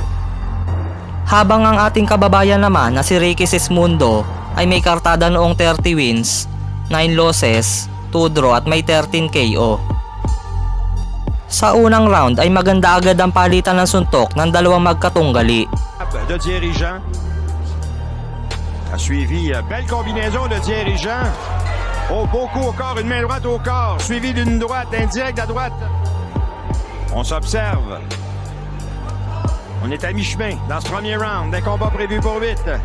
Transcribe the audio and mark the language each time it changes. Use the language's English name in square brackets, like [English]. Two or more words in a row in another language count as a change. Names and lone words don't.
[Filipino] Habang ang ating kababayan naman na si Ricky Sismundo ay may kartada noong 30 wins, 9 losses, 2 draw at may 13 KO. Sa unang round ay maganda agad ang palitan ng suntok ng dalawang magkatunggali. [French] De dirigeant a suivi, belle combinaison de dirigeant. Oh, beau coup au corps, une main droite au corps, suivi d'une droite, indirecte à droite. On s'observe. On est à mi-chemin dans ce premier round, des combats prévus pour 8.